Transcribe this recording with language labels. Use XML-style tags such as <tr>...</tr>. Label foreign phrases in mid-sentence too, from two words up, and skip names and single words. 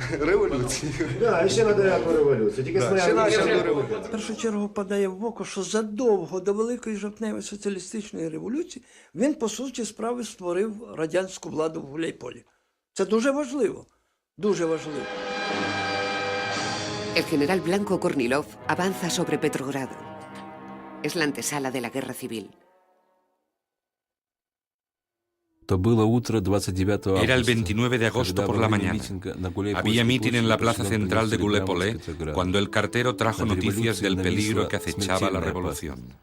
<uk>Революцію. Так, і ще на дев'яту революцію. Тільки В першу чергу падає в око, що задовго до Великої жовтневої соціалістичної революції він, по суті справи, створив радянську владу в Гуляйполі. Це дуже важливо. Дуже важливо.</uk> <es>El general Blanco Kornilov avanza sobre Petrogrado. Es la antesala de la guerra civil. Era el 29 de agosto por la mañana. Había mitin en la plaza central de Gulépole cuando el cartero trajo noticias del peligro que acechaba la revolución.</es>